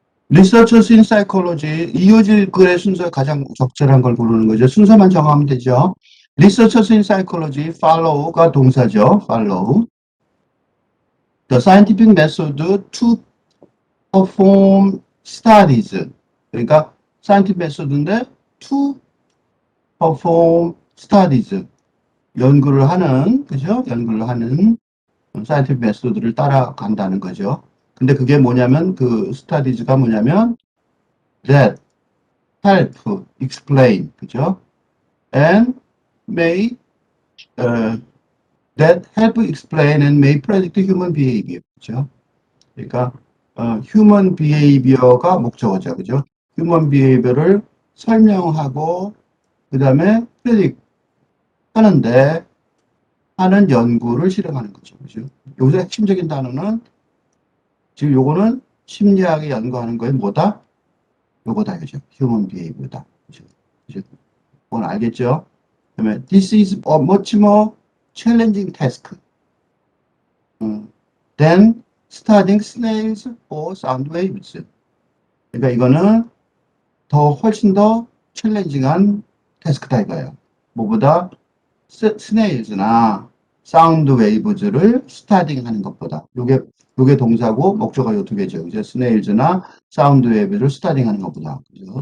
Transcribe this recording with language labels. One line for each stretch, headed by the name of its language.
English: Researchers in psychology,
Korean: 이어질 글의 순서 가장 적절한 걸 고르는 거죠. 순서만 정하면 되죠.
English: Researchers in psychology, follow가
Korean: 동사죠.
English: follow. The scientific method to perform studies.
Korean: 그러니까
English: scientific method인데 to perform studies.
Korean: 연구를 하는, 그죠? 연구를 하는 scientific method를 따라간다는 거죠. 근데 그게 뭐냐면 그 studies가 뭐냐면
English: that help explain,
Korean: 그죠?
English: And may that help explain and may predict human behavior,
Korean: 그죠? 그러니까 human behavior가 목적어죠, 그죠? human behavior를 설명하고 그 다음에 predict 하는데 하는 연구를 실행하는 거죠, 그죠? 여기서 핵심적인 단어는 지금 요거는 심리학에 연구하는 거에 뭐다? 요거다, 그죠?
English: human behavior다, 그죠?
Korean: 그죠? 그건 알겠죠? 그다음에
English: this is a much more challenging task than studying snails or sound waves.
Korean: 그러니까 이거는 훨씬 더 챌린징한 태스크다 이거예요. 뭐보다 스네일즈나 사운드 웨이브즈를 스타딩 하는 것보다. 요게 동사고 목적어가 요 두 개죠. 이제 스네일즈나 사운드 웨이브를 스타딩 하는 것보다. 그죠?